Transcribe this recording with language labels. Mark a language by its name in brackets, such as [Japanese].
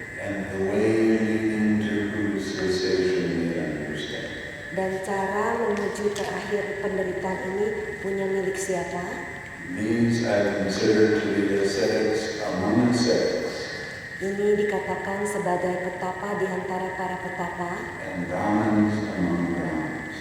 [English] and the way leading to whose cessation they understand. [Indonesian] Dan cara menuju ke akhir penderitaan ini punya milik siapa? [English] These I consider to be ascetics among ascetics, [Indonesian] Ini dikatakan sebagai petapa di antara para petapa [English] and Brahmins among Brahmins.